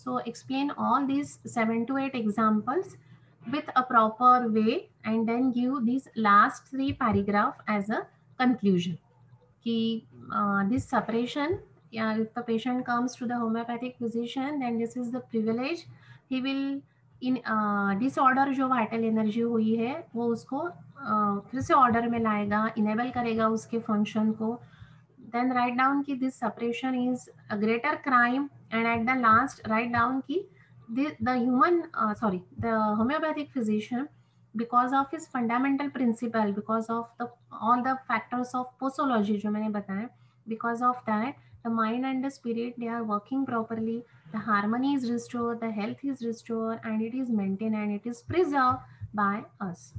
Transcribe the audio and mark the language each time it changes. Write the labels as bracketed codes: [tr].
[en] So explain all these 7 to 8 examples with a proper way, and then give these last 3 paragraph as a conclusion. This suppression, if the patient comes to the homeopathic physician, then this is the privilege. He will in disorder [hi] जो vital energy हुई है वो उसको फिर से order में लाएगा, enable करेगा उसके function को. [en] Then write down कि this suppression is a greater crime, and at the last write down कि the homeopathic physician, because of his fundamental principle, because of the all the factors of posology [hi] जो मैंने बताया, [en] because of that the mind and the spirit, they are working properly, the harmony is restored, the health is restored, and it is maintained and it is preserved by us.